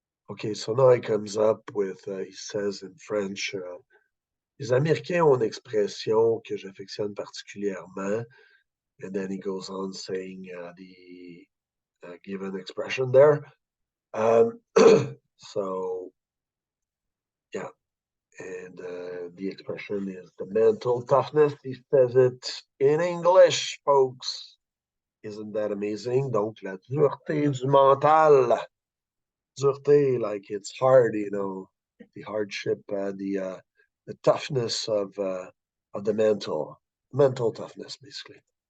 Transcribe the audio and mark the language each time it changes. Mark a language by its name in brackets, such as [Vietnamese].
[English] Okay, so now he comes up with, he says in French, [French] les Américains ont une expression que j'affectionne particulièrement. [English] And then he goes on saying the given expression there. So, yeah, and the expression is the mental toughness. He says it in English, folks. Isn't that amazing? [French] Donc, la dureté du mental. [English] Dureté, like it's hard, you know, the hardship, the toughness of the mental toughness, basically.